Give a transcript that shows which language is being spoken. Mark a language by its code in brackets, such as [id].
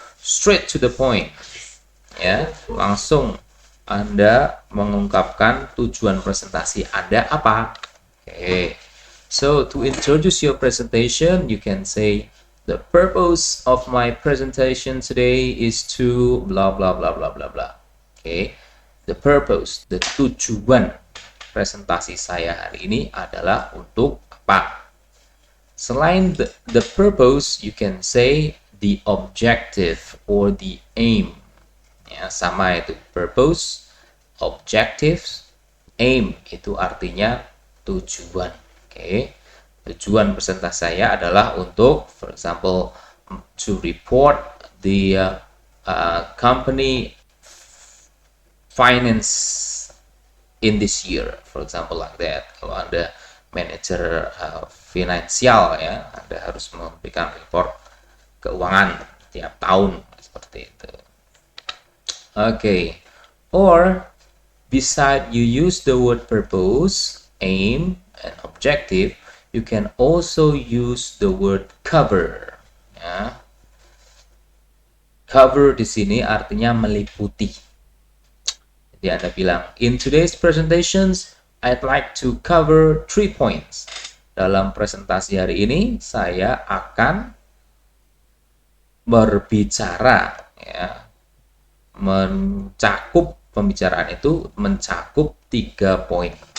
[en] Straight to the point, [id] ya, langsung Anda mengungkapkan tujuan presentasi Anda apa. [en] Okay. So to introduce your presentation, you can say, the purpose of my presentation today is to blah blah blah blah blah blah. Okay. The purpose, the [id] tujuan presentasi saya hari ini adalah untuk apa. Selain [en] the purpose, you can say the objective or the aim. [id] Ya, sama itu, purpose, objectives, aim itu artinya tujuan. Oke. Tujuan presentasi saya adalah untuk, [en] for example, to report the company finance in this year, for example, like that. [id] Kalau Anda manajer finansial, ya, Anda harus memberikan report keuangan tiap tahun seperti itu. [en] Okay. Or Beside you use the word purpose, aim, and objective, you can also use the word cover. Ya. Cover [id] di sini artinya meliputi. Jadi Anda bilang, [en] in today's presentations, I'd like to cover 3 points. [id] Dalam presentasi hari ini, saya akan berbicara, ya, mencakup pembicaraan itu mencakup 3 poin.